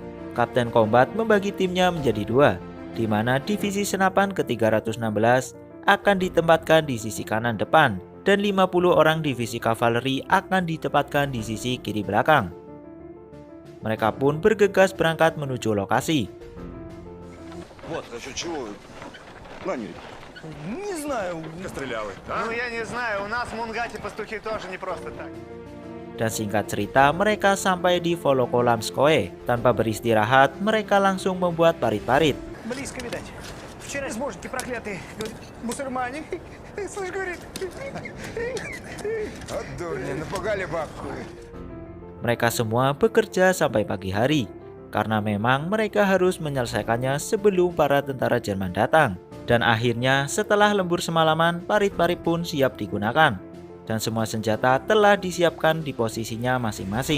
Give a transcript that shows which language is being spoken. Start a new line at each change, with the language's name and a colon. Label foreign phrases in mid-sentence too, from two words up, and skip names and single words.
Indonesian: Kapten Combat membagi timnya menjadi 2, di mana divisi senapan ke-316 akan ditempatkan di sisi kanan depan dan 50 orang divisi kavaleri akan ditempatkan di sisi kiri belakang. Mereka pun bergegas berangkat menuju lokasi.
Russian: Не знаю. Стреляли, да? Ну, я не знаю, у нас в Мунгате пастухи тоже не просто так.
Indonesian: Dan singkat cerita, mereka sampai di Volokolamskoye. Tanpa beristirahat, mereka langsung membuat parit-parit.
Russian: Близко видать. Вчера сможете проклятые, говорит, мусульмане. Слышь, говорит. От дурни, напугали бабку.
Indonesian: Mereka semua bekerja sampai pagi hari, karena memang mereka harus menyelesaikannya sebelum para tentara Jerman datang. Dan akhirnya setelah lembur semalaman, parit-parit pun siap digunakan. Dan semua senjata telah disiapkan di posisinya masing-masing.